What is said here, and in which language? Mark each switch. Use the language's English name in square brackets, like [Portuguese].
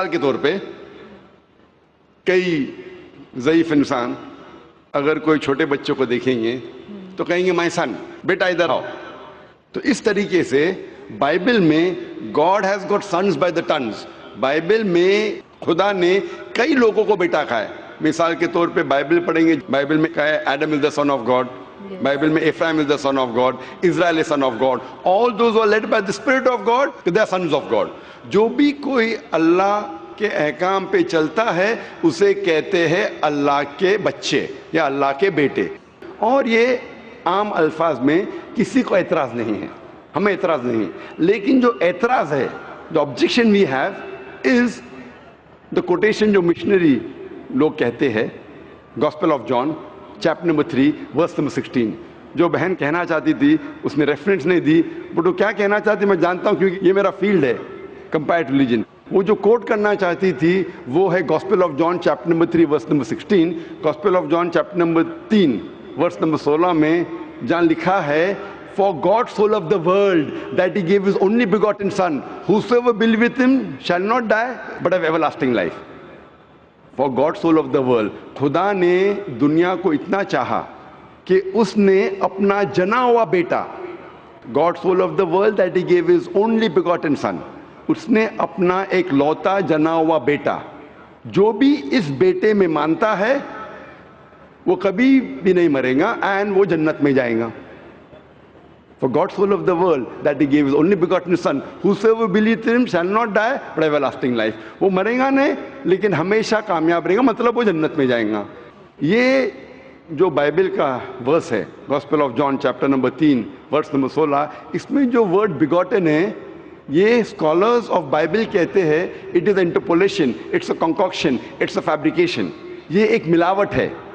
[Urdu] مثال کے طور پہ کئی ضعیف انسان اگر کوئی چھوٹے بچوں کو دیکھیں گے تو کہیں گے [English] my son, [Urdu] بیٹا ادھر آؤ. تو اس طریقے سے بائبل میں [English] God has got sons by the tons. [Urdu] Bible میں خدا نے کئی لوگوں کو بیٹا کہا ہے. مثال کے طور پہ بائبل پڑھیں گے، بائبل میں کہا ہے [English] Adam is the son of God. [Urdu] Bible میں [English] Ephraim is the son of God, Israel is son of God. All those who are led by the Spirit of God, they are sons of God. [Urdu] جو بھی کوئی اللہ کے احکام پہ چلتا ہے اسے کہتے ہیں اللہ کے بچے یا اللہ کے بیٹے. اور یہ عام الفاظ میں کسی کو اعتراض نہیں ہے، ہمیں اعتراض نہیں ہے. لیکن جو اعتراض ہے، جو [English] objection we have is the quotation [Urdu] جو مشنری لوگ کہتے ہیں، Gospel of John chapter number 3 verse number 16. جو بہن کہنا چاہتی تھی اس نے ریفرنس نہیں دی، بٹ وہ کیا کہنا چاہتی میں جانتا ہوں کیونکہ یہ میرا فیلڈ ہے، کمپیئرڈ ریلیجن. وہ جو کوٹ کرنا چاہتی تھی وہ ہے gospel of John chapter number 3 verse number 16. [English] gospel of John chapter number 3 verse number 16 [Urdu] میں جہاں لکھا ہے [English] For God so loved the world that he gave his only begotten son, whosoever believeth him shall not die but have everlasting life. For God so loved the world. [Urdu] خدا نے دنیا کو اتنا چاہا کہ اس نے اپنا جنا ہوا بیٹا، [English] God so loved the world that he gave his only begotten son. [Urdu] اس نے اپنا ایک لوتا جنا ہوا بیٹا، جو بھی اس بیٹے میں مانتا ہے وہ کبھی بھی نہیں مرے گا اینڈ وہ جنت میں جائے گا. [English] For God so loved the world that he gave his only begotten son, whosoever believeth in him shall not die but have everlasting life. [Urdu] وہ مرے گا نہیں لیکن ہمیشہ کامیاب رہے گا، مطلب وہ جنت میں جائیں گا. یہ جو بائبل کا ورس ہے gospel of John chapter number 3 verse number 16، اس میں جو ورڈ begotten ہے یہ اسکالرز آف بائبل کہتے ہیں [English] It is interpolation, it's a concoction, it's a fabrication. [Urdu] یہ ایک ملاوٹ ہے.